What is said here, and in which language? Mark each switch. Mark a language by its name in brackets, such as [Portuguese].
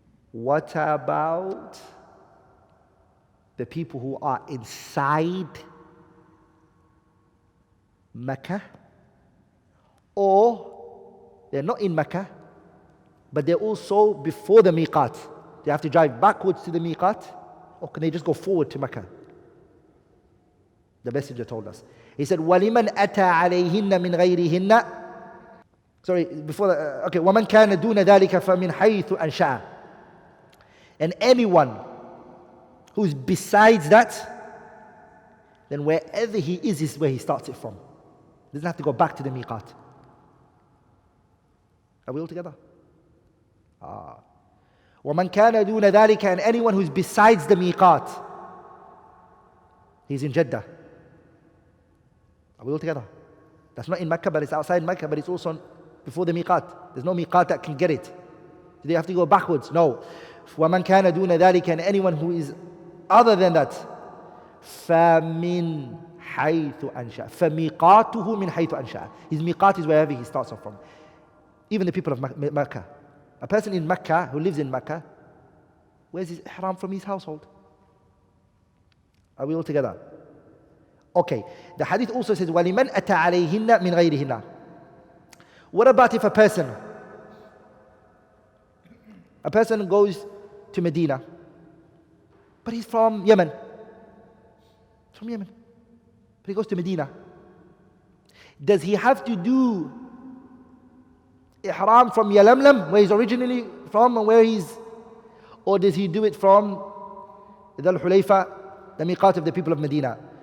[English] What about the people who are inside Makkah, or they're not in Makkah, but they're also before the miqat? They have to drive backwards to the miqat, or can they just go forward to Makkah? The Messenger told us. He said, [Arabic] وَلِمَنْ أَتَى عَلَيْهِنَّ مِنْ غَيْرِهِنَّ. [English] Sorry, before that, okay. [Arabic] وَمَنْ كَانَ دُونَ ذَلِكَ فَمِنْ حَيْثُ أَنْشَأَ. [English] And anyone who's besides that, then wherever he is where he starts it from. He doesn't have to go back to the miqat. Are we all together? [Arabic] وَمَنْ كَانَ دُونَ ذَلِكَ. [English] And anyone who's besides the miqat, he's in Jeddah. Are we all together? That's not in Makkah, but it's outside Makkah, but it's also before the miqat. There's no miqat that can get it. Do they have to go backwards? No. [Arabic] وَمَنْ كَانَ دُونَ ذَلِكَ. [English] And anyone who is other than that, [Arabic] فَمِنْ حَيْثُ أَنْشَأَ. فَمِيقَاتُهُ مِنْ حَيْثُ أَنْشَأَ. [English] His miqat is wherever he starts off from. Even the people of Makkah. A person in Makkah who lives in Makkah, where's his ihram from his household? Are we all together? Okay. The hadith also says, [Arabic] وَلِمَنْ أَتَى عَلَيْهِنَّ مِنْ غَيْرِهِنَّ. [English] What about if a person goes to Medina, but he's from Yemen. From Yemen. But he goes to Medina. Does he have to do Ihram from Yalamlam, where he's originally from and where he's, or does he do it from Dhul Hulayfa, the miqat of the people of Medina?